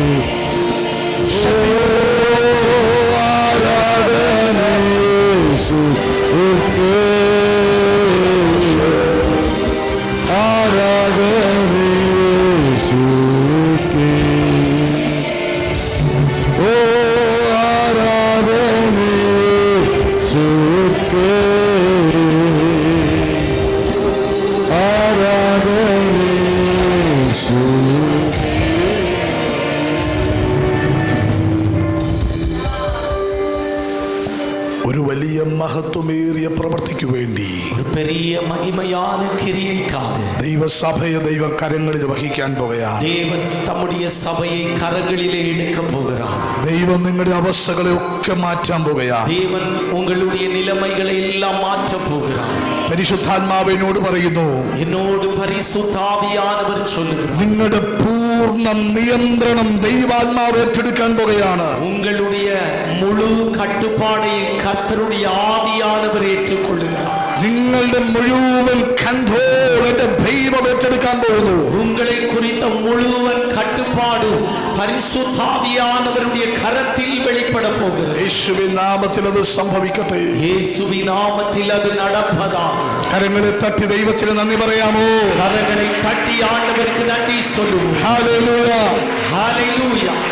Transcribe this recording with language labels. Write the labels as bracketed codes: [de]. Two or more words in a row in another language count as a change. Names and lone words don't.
[ta] ஆராதனை இயேசுவுக்கே, ஆராதனை இயேசுவுக்கே. ஓ ஆராதனை இயேசுவுக்கே, ஆராதனை இயேசுவுக்கே. [ml] ഒരു വലിയ മഹത്വമേറിയ പ്രവൃത്തിക്ക് വേണ്ടി, [ta] ஒரு பெரிய மகிமையான கிரியைக்காக [ml] ദൈവസഭയെ ദൈവ കരങ്ങളിൽ വഹിക്കാൻ പോകുകയാണ്. [ta] தேவன் தம்முடைய சபையை கரங்களிலே எடுக்க போகிறார். [ml] ദൈവം നിങ്ങളുടെ അവസ്ഥകളെ ഒക്കെ മാറ്റാൻ പോകുകയാണ്. [ta] தேவன் உங்களுடைய நிலைமைகளை எல்லாம் மாற்ற போகிறார். [ml] പരിശുദ്ധാത്മാവിനോട് പറയുന്നു, [ta] என்னோடு பரிசுத்த ஆவியானவர் சொல்லுகிறார், [ml] നിങ്ങളുടെ പൂർണ്ണ നിയന്ത്രണം ദൈവാത്മാവ് ഏറ്റെടുക്കാൻ പോകുകയാണ്. [ta] உங்களுடைய முழு கட்டுப்பாடையும் கர்த்தருடைய ஆவியானவர் ஏற்றுக்கொள்ளுகிறார். [ml] നിങ്ങളുടെ മുഴുവൻ കൺട്രോൾ എന്റെ ദൈവം ഏറ്റെടുക്കാൻ പോകുന്നു. [ta] உங்களை குறித்த முழுவன் கட்டுப்பாடு பரிசுத்த ஆவியானவருடைய கரத்தில் வெளிப்பட போகிறது. [ml] യേശുവിൻ നാമത്തിൽ അത് സംഭവിക്കട്ടെ. [ta] இயேசுவின் நாமத்தில் அது நடப்பதாக. [ml] കരങ്ങളെ തട്ടി ദൈവത്തിന് നന്ദി പറയാമോ? [ta] கரங்களை தட்டி ஆண்டவருக்கு நன்றி சொல்லுவோம். [ml] ഹല്ലേലൂയ, [ta] ஹல்லேலூயா.